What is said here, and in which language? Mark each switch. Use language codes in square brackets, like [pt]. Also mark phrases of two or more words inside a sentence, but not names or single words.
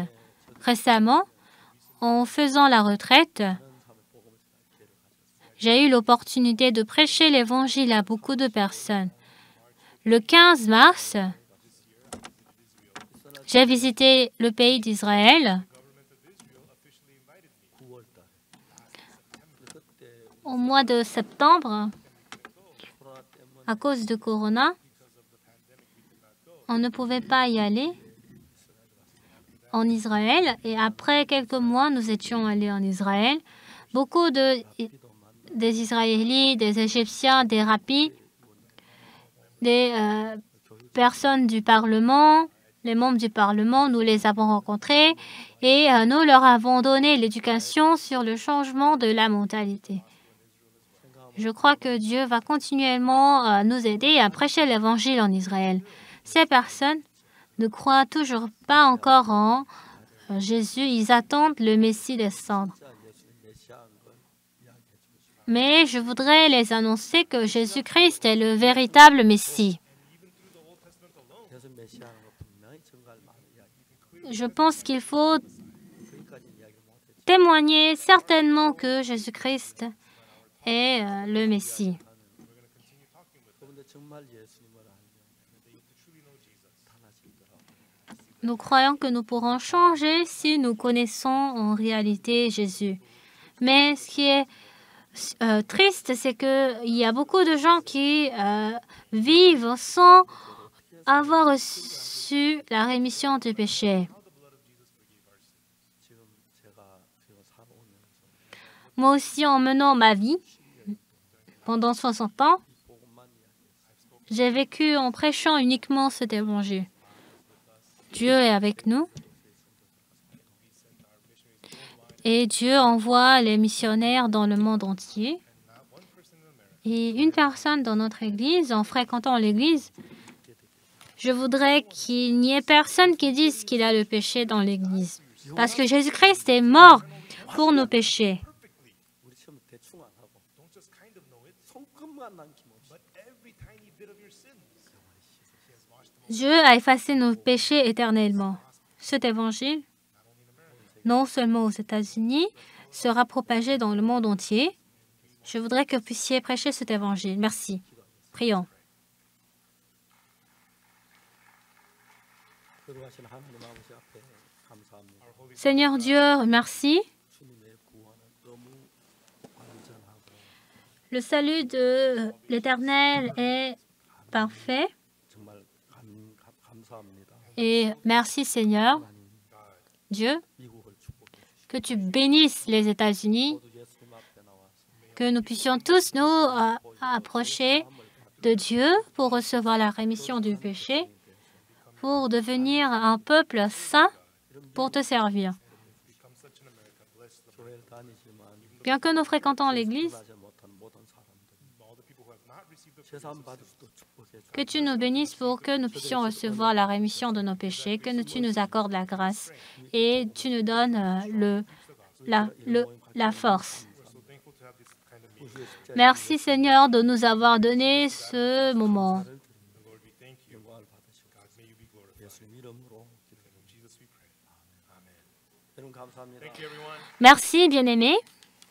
[fr] Récemment, en faisant la retraite, j'ai eu l'opportunité de prêcher l'évangile à beaucoup de personnes. Le 15 mars, J'ai visité le pays d'Israël [ko] 9월 달에. 그때 [fr] au mois de septembre. [ko] 코로나 때문에 [fr] À cause de Corona, on ne pouvait pas y aller en Israël. Et après quelques mois, nous étions allés en Israël. Beaucoup des Israélites, des Égyptiens, des rabbis, des personnes du Parlement, les membres du Parlement, nous les avons rencontrés et nous leur avons donné l'éducation sur le changement de la mentalité. Je crois que Dieu va continuellement nous aider à prêcher l'Évangile en Israël. Ces personnes ne croient toujours pas encore en Jésus. Ils attendent le Messie descendre. [ko] 진짜 예수님 메시아인 걸 이야기해 주고 싶어요. [fr] Mais je voudrais les annoncer que Jésus-Christ est le véritable Messie. [ko] 예수 메시아인 거 분명히 증거할 만한 이야기. [fr] Je pense qu'il faut [ko] 거기까지 이야기 못했죠. [fr] témoigner certainement que Jésus-Christ est le Messie. [ko] 그런데 정말 예수님을 알면 달라지더라고요. [fr] Nous croyons que nous pourrons changer si nous connaissons en réalité Jésus. Mais ce qui est triste, c'est qu'il y a beaucoup de gens qui vivent sans avoir reçu la rémission du péché. [ko] 지금 제가 지금 살아오면서 [fr] Moi aussi, en menant ma vie, pendant 60 ans, [ko] 복음만 이야기했어요. [fr] j'ai vécu en prêchant uniquement cet évangile. Dieu est avec nous. Et Dieu envoie les missionnaires dans le monde entier. Et une personne dans notre église, en fréquentant l'église, je voudrais qu'il n'y ait personne qui dise qu'il a le péché dans l'église. Parce que Jésus-Christ est mort pour nos péchés. [ko] 우리처럼 대충 안 하고 [en] Don't just kind of know it, [ko] 손끝만 남김없이 [en] but every tiny bit of your sins. [fr] Dieu a effacé nos péchés éternellement. Cet évangile, non seulement aux États-Unis, sera propagé dans le monde entier. Je voudrais que vous puissiez prêcher cet évangile. Merci. Prions. [ko] 거룩하신 하나님 아버지 앞에 감사합니다. [fr] Seigneur Dieu, merci. [ko] 주님의 구원은 너무 완전하고 [fr] Le salut de l'Éternel est parfait. [ko] 정말 감사합니다. [fr] Et merci Seigneur, [ko] 하나님 [fr] Dieu, [ko] 미국을 축복해 주시고 [fr] que tu bénisses les États-Unis, [ko] 모두 예수님 앞에 나와서 [fr] que nous puissions tous nous approcher de Dieu pour recevoir la rémission du péché, pour devenir un peuple saint pour te servir. [ko] 교회를 다니지만 [fr] Bien que nous fréquentons l'Église, [ko] 하지 못한 모든 사람들 제사함 받을 수도 축복해 주시고 [fr] que tu nous bénisses pour que nous puissions recevoir la rémission de nos péchés, que tu nous accordes la grâce et tu nous donnes la force. Merci Seigneur de nous avoir donné ce moment. [ko] 영광을 받으시고 예수님 이름으로 기도드립니다. 여러분 감사합니다. [fr] Merci bien-aimés.